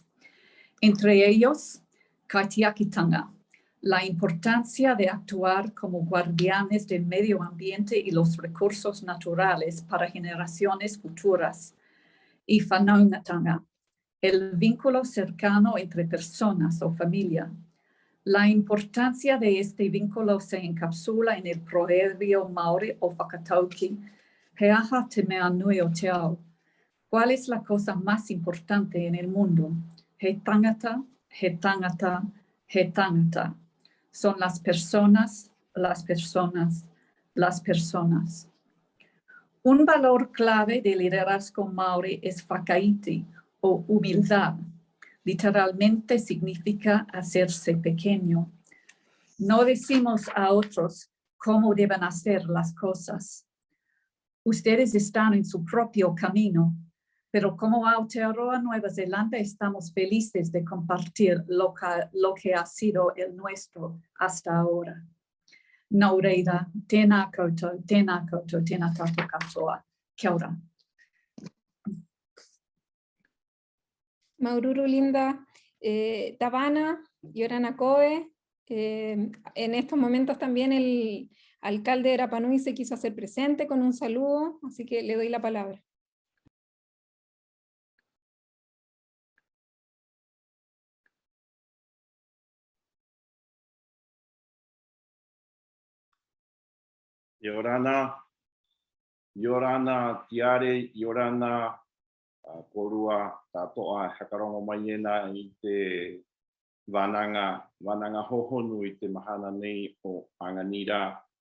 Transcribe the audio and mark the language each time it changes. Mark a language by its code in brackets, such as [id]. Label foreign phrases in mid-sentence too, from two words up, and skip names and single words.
[es] Entre ellos, Kaitiakitanga, la importancia de actuar como guardianes del medio ambiente y los recursos naturales para generaciones futuras. Y Whanaungatanga, el vínculo cercano entre personas o familia. La importancia de este vínculo se encapsula en el proverbio Maori o Whakatauki, [mi] Heaha te mea nui o te ao. [es] ¿Cuál es la cosa más importante en el mundo? [mi] He tangata, he tangata, he tangata. [es] Son las personas, las personas, las personas. Un valor clave del liderazgo Maori es whakaiti o humildad. Literalmente significa hacerse pequeño. No decimos a otros cómo deben hacer las cosas. Ustedes están en su propio camino, pero como Aotearoa Nueva Zelanda estamos felices de compartir lo que ha sido el nuestro hasta ahora. [mi] Naureida, tēnā koutou, tēnā tātou katoa. Kia ora. [rap] Maururu linda, Tabana, Yorana Koe. [es] En estos momentos también el alcalde de Rapa Nui se quiso hacer presente con un saludo, así que le doy la palabra. [rap] Yorana, Tiare, Yorana, Korua, Tatoa, Hakarongo Mayena, i te Vananga Hohonu, i te Mahana nei o Anganira.